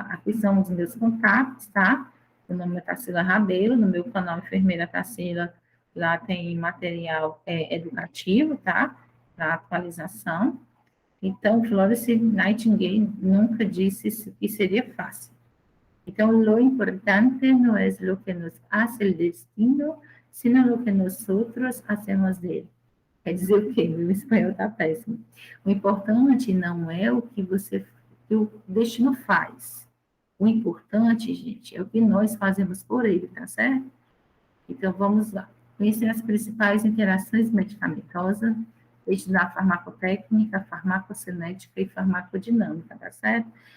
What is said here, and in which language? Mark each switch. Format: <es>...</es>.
<pt>Aqui são os meus contatos, tá? O nome é Tarsila Rabelo, no meu canal Enfermeira Tarsila, lá tem material educativo, tá? Para atualização. Então, Florence Nightingale nunca disse que seria fácil.</pt> <es>Então, lo importante no es lo que nos hace el destino, sino lo que nosotros hacemos dele.</es> <pt>Quer dizer o quê? Meu espanhol está péssimo. O importante não é o que o destino faz. O importante, gente, é o que nós fazemos por ele, tá certo? Então, vamos lá. Conhecer as principais interações medicamentosas, estudar farmacotécnica, farmacocinética e farmacodinâmica, tá certo?</pt>